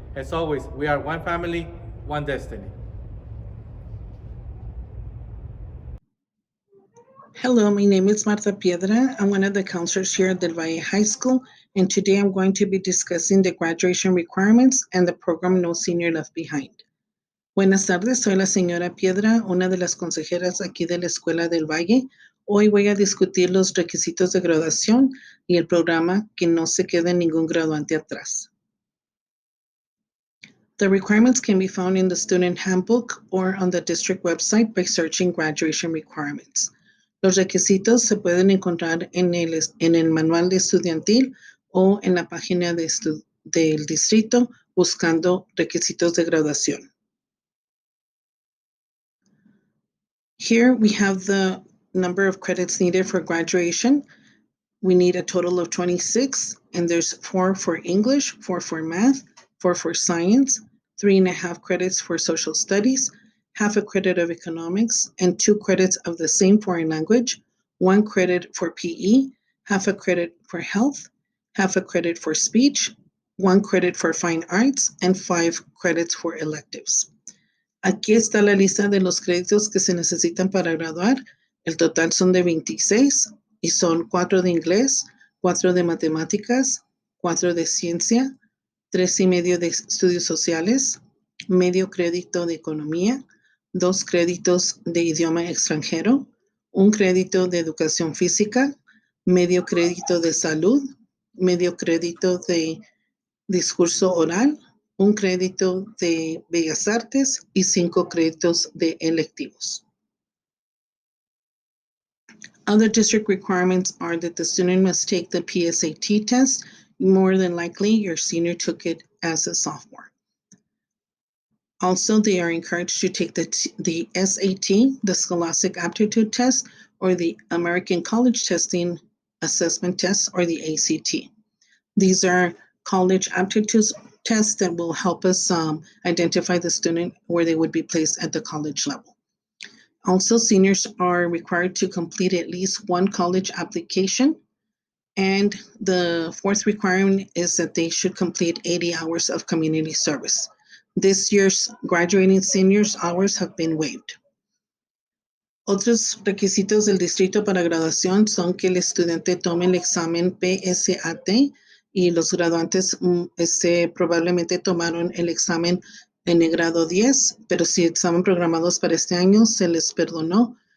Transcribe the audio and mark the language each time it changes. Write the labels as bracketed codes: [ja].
[en] As always, we are one family, one destiny. Hello, my name is Marta Piedra. I'm one of the counselors here at Valle High School, and today I'm going to be discussing the graduation requirements and the program No Senior Left Behind. [es] Buenas tardes, soy la señora Piedra, una de las consejeras aquí de la Escuela del Valle. Hoy voy a discutir los requisitos de graduación y el programa Que no se quede ningún graduante atrás. [en] The requirements can be found in the student handbook or on the district website by searching graduation requirements. [es] Los requisitos se pueden encontrar en el manual de estudiantil o en la página del distrito buscando requisitos de graduación. [en] Here we have the number of credits needed for graduation. We need a total of 26, and there's 4 for English, 4 for math, 4 for science, 3.5 credits for social studies, half a credit of economics, and 2 credits of the same foreign language, 1 credit for PE, half a credit for health, half a credit for speech, 1 credit for fine arts, and 5 credits for electives. [es] Aquí está la lista de los créditos que se necesitan para graduar. El total son de 26 y son 4 de inglés, 4 de matemáticas, 4 de ciencia, 3.5 de estudios sociales, medio crédito de economía, 2 créditos de idioma extranjero, 1 crédito de educación física, medio crédito de salud, medio crédito de discurso oral, 1 crédito de bellas artes y 5 créditos de electivos. [en] Other district requirements are that the student must take the PSAT test. More than likely, your senior took it as a sophomore. Also, they are encouraged to take the SAT, the Scholastic Aptitude Test, or the American College Testing Assessment Test, or the ACT. These are college aptitude tests that will help us identify the student where they would be placed at the college level. Also, seniors are required to complete at least 1 college application. And the 4th requirement is that they should complete 80 hours of community service. This year's graduating seniors' hours have been waived. [es] Otros requisitos del distrito para graduación son que el estudiante tome el examen PSAT y los graduantes probablemente tomaron el examen en el grado 10, pero si estaban programados para este año, se les perdonó.